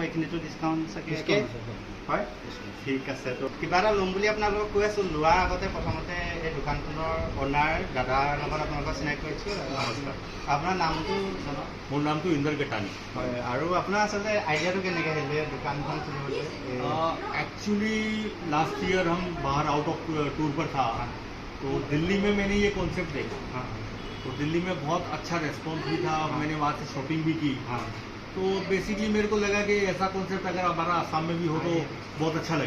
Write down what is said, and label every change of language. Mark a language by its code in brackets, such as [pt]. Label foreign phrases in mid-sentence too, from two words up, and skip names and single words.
[as] এইখিনিতো ডিছকাউণ্ট চাগে হয়। ঠিক আছে। তো কিবা এটা ল'ম বুলি আপোনালোকক কৈ আছোঁ। লোৱাৰ আগতে প্ৰথমতে এই দোকানখনৰ অ'নাৰ দাদাৰ লগত আপোনালোকক চিনাকি কৰিছোঁ। নমস্কাৰ, আপোনাৰ নামটো জনাওক। মোৰ নামটো ইন্দৰ কেটানি। হয়, আৰু আপোনাৰ আচলতে আইডিয়াটো কেনেকৈ আহিলে দোকানখন খুলিবলৈ? [hi] एक्चुअली [en] last year [hi] हम बाहर [en] out of tour [hi] पर था, तो दिल्ली में मैंने ये कॉन्सेप्ट देखा। हाँ, तो दिल्ली में बहुत अच्छा रेस्पॉन्स भी था। मैंने वहाँ से शॉपिंग भी की। हाँ, तो बेसिकली मेरे को लगा कि ऐसा कॉन्सेप्ट अगर हमारा असम में भी हो तो बहुत अच्छा लगेगा।